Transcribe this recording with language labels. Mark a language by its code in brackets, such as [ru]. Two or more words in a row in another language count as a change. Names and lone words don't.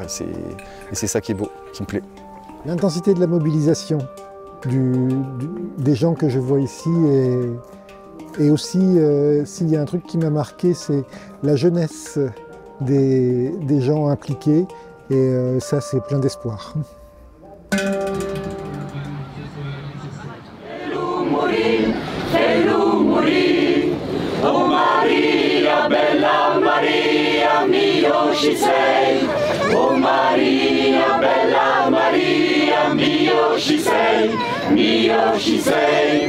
[fr] Et c'est ça qui est beau, qui me plaît. L'intensité de la mobilisation des gens que je vois ici et aussi, s'il y a un truc qui m'a marqué, c'est la jeunesse des gens impliqués. Et ça, c'est plein d'espoir. [it] Oh Maria, bella Maria, mio ci sei. Oh Maria, bella Maria, mio ci sei, mio ci sei.